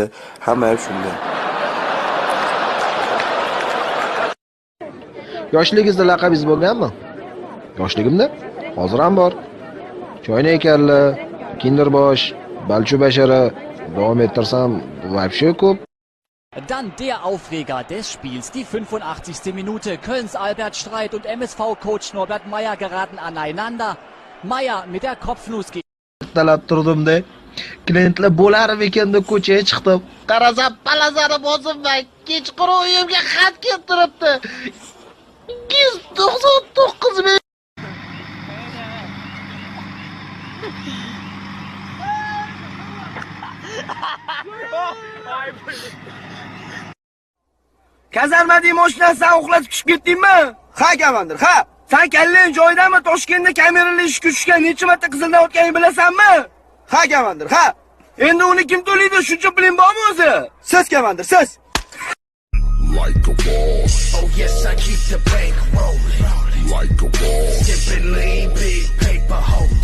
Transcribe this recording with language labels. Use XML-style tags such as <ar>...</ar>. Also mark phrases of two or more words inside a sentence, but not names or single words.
<uz>Hamma ham shunday. Yoshligingizda laqabingiz bo'lganmi? Yoshligimda? Hozir ham bor. Choynak ekanlar, Kinderbosh, Balchu bashara, davom ettirsam, вообще ko'p.</uz> <de>Dann der Aufreger des Spiels, die 85. Minute. Kölns Albert Streit und MSV-Coach Norbert Meyer geraten aneinander. Meyer mit der Kopfnuss geht.</de> <uz>Talab turdim-da. Klientlar bo'larmikan deb ko'chaga chiqdim. Qarasam, palazani bosibman. Kechqurun uyimga xat keltiribdi. 299 ming. Kazarmading mashinasini uxlatib tushib ketdingmi? Ha, komandir, ha. Sen kallang joydami? Toshkentda kameralar ishga tushgan necha marta qizildan o'tganingni bilasanmi? Ha, komandir, ha. Endi uni kim to'laydi? Shuncha puling bormi o'zi? Siz komandir, siz.</uz> <en>Like a boss. Oh yes, I keep the bank rolling. Like a boss. Sipping lean, big paper hold.</en>